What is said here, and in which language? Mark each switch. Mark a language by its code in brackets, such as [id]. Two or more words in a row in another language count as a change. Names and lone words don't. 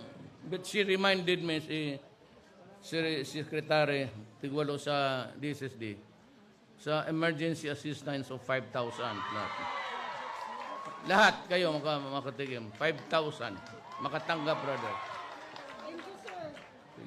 [en] But she reminded me, si Secretary Tigwalo sa DSSD, sa emergency assistance of 5,000. [tl] Lahat kayo makatikim. 5,000. Makatanggap, brother. [en] Thank you, sir. [tl] Sige.